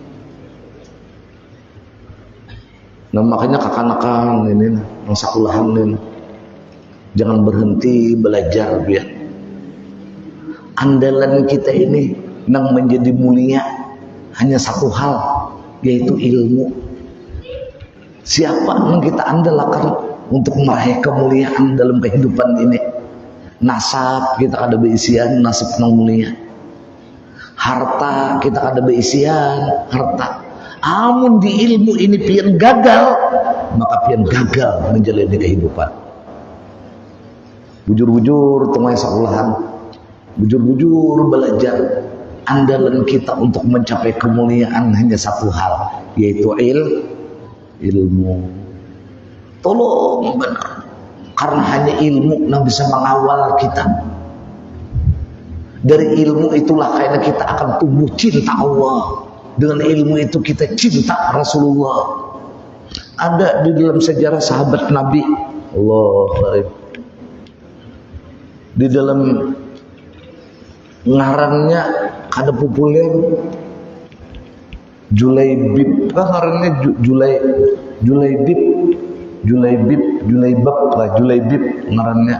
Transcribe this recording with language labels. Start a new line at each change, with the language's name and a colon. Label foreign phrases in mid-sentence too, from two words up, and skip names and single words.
Indonesian: Nah, makanya kakak-kakak ini, yang sekolahan ini, jangan berhenti belajar biar andalan kita ini yang menjadi mulia hanya satu hal, yaitu ilmu. Siapa yang kita andalkan untuk meraih kemuliaan dalam kehidupan ini?
Banjar: Nasab kita ada beisian, nasib yang mulia. Harta kita ada beisian, harta. Amun di ilmu ini pian gagal, maka pian gagal menjalani kehidupan. Bujur-bujur tengah sekolahan, bujur-bujur belajar.
Indonesian: Andalan kita untuk mencapai kemuliaan hanya satu hal, yaitu ilmu. Tolong benar, karena hanya ilmu yang bisa mengawal kita. Dari ilmu itulah kayaknya kita akan tumbuh cinta Allah. Dengan ilmu itu kita cinta Rasulullah. Ada di dalam sejarah sahabat Nabi, Allah, di dalam ngarannya ada populer Julaibib, kan ngarannya Julaibib ngarannya.